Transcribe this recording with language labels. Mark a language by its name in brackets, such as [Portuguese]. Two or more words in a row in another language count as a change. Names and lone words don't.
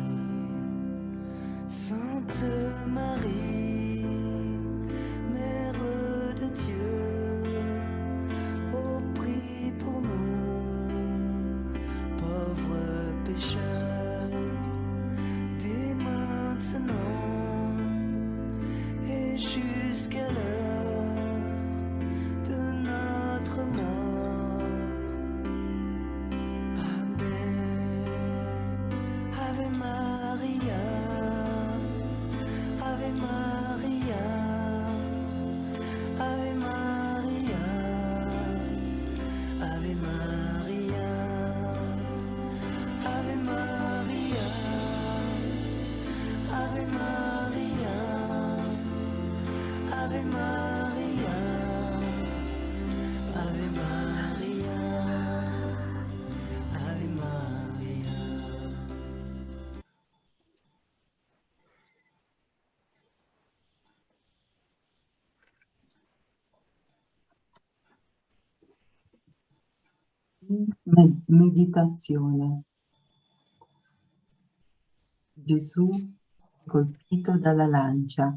[French] Sainte Marie, Mère de Dieu, oh prie pour nous, pauvres pécheurs, dès maintenant et jusqu'à l'heure de notre mort. [Latin] Amen. Ave Maria. Ave Maria, Ave Maria, Ave Maria, Ave Maria, Ave Maria, Ave Maria, Ave Maria, Ave Maria. [Italian] Meditazione. Gesù colpito dalla lancia.